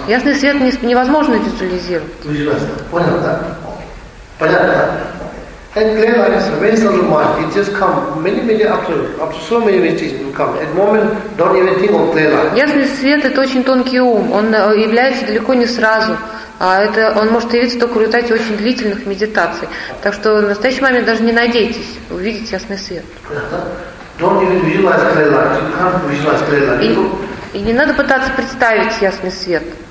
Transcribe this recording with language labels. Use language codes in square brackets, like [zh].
[ru] Ясный свет невозможно визуализировать. Понятно, да? [en] And clear line is a very subtle mind. It just comes many after so many meditations will come. At the moment, don't even think of clear line. [ru] Ясный свет – это очень тонкий ум. Он является далеко не сразу. А это он может явиться только в результате очень длительных медитаций. Так что в настоящий момент даже не надейтесь увидеть ясный свет. [en] Don't even visualize clear line. You can't visualize clear line. [ru] И не надо пытаться представить ясный свет.